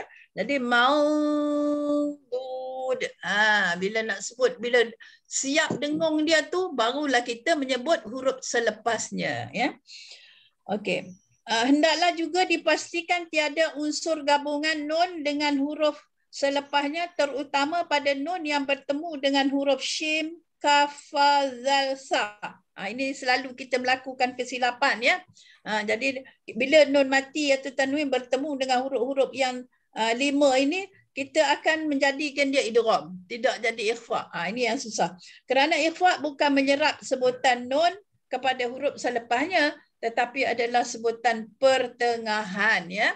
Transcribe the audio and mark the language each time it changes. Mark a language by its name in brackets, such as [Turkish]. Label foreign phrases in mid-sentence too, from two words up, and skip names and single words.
[Malay] Jadi mau, bila nak sebut, bila siap dengung dia tu, barulah kita menyebut huruf selepasnya. Ya. Okey. Hendaklah juga dipastikan tiada unsur gabungan nun dengan huruf selepasnya, terutama pada nun yang bertemu dengan huruf shim, kaf, fa, zal, sa. Ini selalu kita melakukan kesilapan, ya. Jadi bila nun mati atau tanwin bertemu dengan huruf-huruf yang 5 ini, kita akan menjadikan dia idgham, tidak jadi ikhfa. Ini yang susah. Kerana ikhfa bukan menyerap sebutan nun kepada huruf selepasnya, tetapi adalah sebutan pertengahan, ya.